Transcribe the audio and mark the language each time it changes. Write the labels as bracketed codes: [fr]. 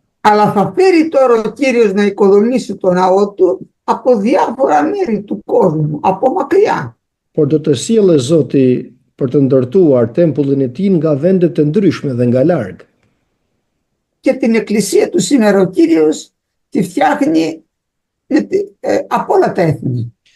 [el] Αλλά θα φέρει τώρα ο Κύριος να οικοδομήσει τον ναό του από διάφορα μέρη του κόσμου, από μακριά. [sq] Por do të sjellë Zoti për të ndërtuar tempullin e tij nga vende të ndryshme dhe nga larg. [el] Και την εκκλησία του σήμερα ο Κύριος τη φτιάχνει από όλα τα έθνη.